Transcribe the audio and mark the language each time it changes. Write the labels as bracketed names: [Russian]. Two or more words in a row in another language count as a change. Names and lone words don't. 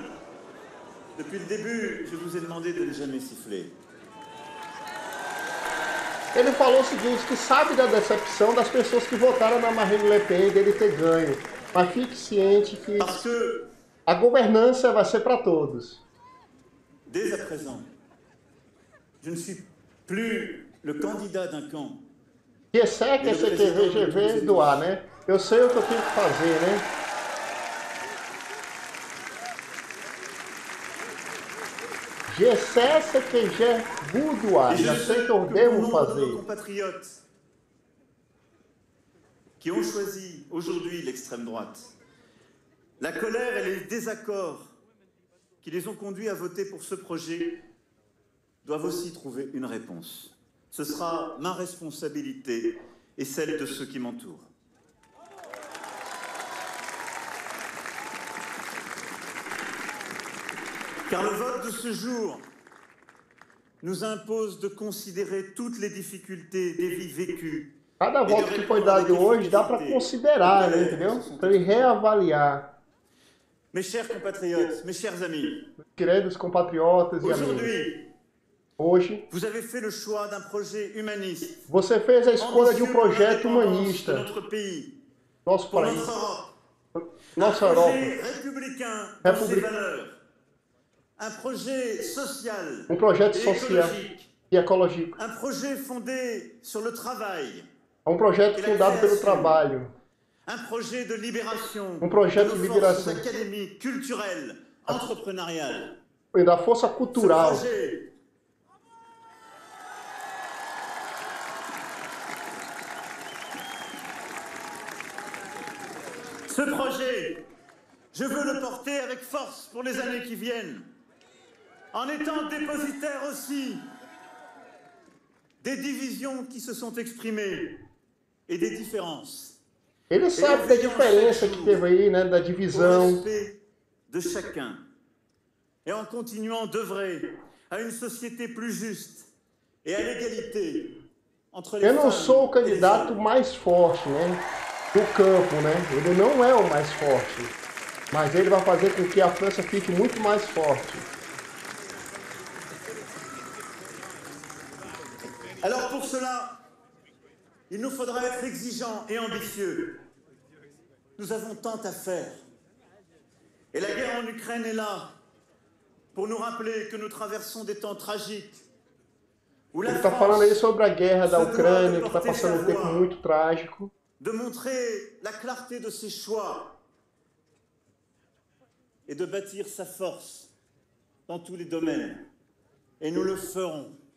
[French] Depuis le début, je vous ai demandé de ne jamais siffler. [Portuguese] Ele falou o seguinte, que sabe da decepção das pessoas que votaram na Marine Le Pen, dele ter ganho. Mas fique ciente que [French] Parce que, [Portuguese] a governança vai ser para todos. [French] dès à présent, je ne suis plus le candidat d'un camp. GSEC, CQV, [Portuguese] doar, né? Eu sei o que eu tenho que fazer, né? GSEC, doar. [French] Et je [Portuguese] Já [French] sais [Portuguese] sei o que eu que devo [French] pour nombre de nos [Portuguese] fazer. [French] compatriotes qui ont choisi aujourd'hui l'extrême droite, la colère et les désaccords qui les ont conduits à voter pour ce projet doivent aussi trouver une réponse. Ce sera ma responsabilité et celle de ceux qui m'entourent. Car le vote de ce jour nous impose de considérer toutes les difficultés des vies vécues. [Portuguese] Cada voto que foi dado hoje dá para considerar, né? Entendeu? Para ele reavaliar. [French] Mes chers compatriotes, mes chers amis, [Portuguese] Queridos compatriotas e amigos. [French] aujourd'hui, [Portuguese] Hoje, [French] vous avez fait le choix d'un projet humaniste, [Portuguese] você fez a escolha de um [French] ambitieux pour [Portuguese] projeto [French] l'indépendance de [Portuguese] humanista. [French] notre pays, [Portuguese] Nosso [French] pour [Portuguese] país, [French] notre Europe, [Portuguese] nossa [French] un [Portuguese] Europa. [French] projet républicain dans ses République. valeurs, un projet social [Portuguese] Um projeto [French] et [Portuguese] social [French] écologique, [Portuguese] e ecológico. [French] un projet fondé sur le travail, [Portuguese] É um projeto fundado pelo trabalho. [French] un projet de libération [Portuguese] projeto de [French] de nos libération. forces académiques, culturelles, entrepreneuriales. [Portuguese] E da força cultural. [French] Ce projet, je veux le porter avec force pour les années qui viennent, en étant dépositaire aussi des divisions qui se sont exprimées et des différences. [Portuguese] Ele sabe da diferença que teve aí, né? Da [French] Au [Portuguese] divisão. [French] respect de chacun et en continuant d'œuvrer à une société plus juste et à l'égalité entre les [Portuguese] Eu não [French] femmes [Portuguese] sou o [French] et les [Portuguese] candidato [French] hommes. [Portuguese] mais forte, né? Do campo, né? Ele não é o mais forte. Mas ele vai fazer com que a França fique muito mais forte. [French] Alors pour cela, il nous faudra être exigeants et ambitieux. Nous avons tant à faire. Et la guerre en Ukraine est là pour nous rappeler que nous traversons des temps tragiques. Où la [Portuguese] Ele está falando aí [French] France [Portuguese] sobre a guerra da [French] se doit [Portuguese] Ucrânia, [French] de [Portuguese] que está [French] porter [Portuguese] passando [French] sa [Portuguese] um tempo [French] voix, [Portuguese] muito trágico. [French] de montrer la clarté de ses choix et de bâtir sa force dans tous les domaines. Et nous le ferons.